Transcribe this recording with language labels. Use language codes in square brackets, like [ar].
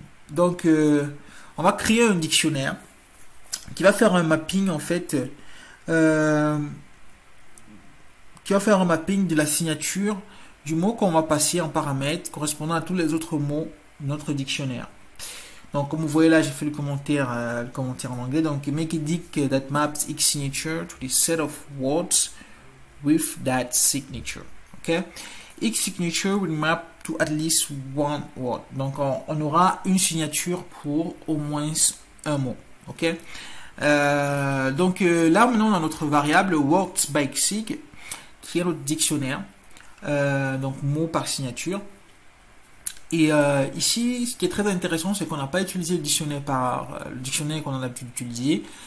[fr] Donc, on va créer un dictionnaire qui va faire un mapping en fait, qui va faire un mapping de la signature du mot qu'on va passer en paramètre correspondant à tous les autres mots de notre dictionnaire. Donc, comme vous voyez là, j'ai fait le commentaire en anglais. [en] Donc, make a dict that maps each signature to the set of words with that signature. Okay? Each signature will map to at least one word. [fr] Donc, on aura une signature pour au moins un mot. Ok? Donc, là, maintenant, on a notre variable words by sig, qui est notre dictionnaire. Donc, mot par signature. Et ici, ce qui est très intéressant, c'est qu'on n'a pas utilisé le dictionnaire qu'on a l'habitude d'utiliser.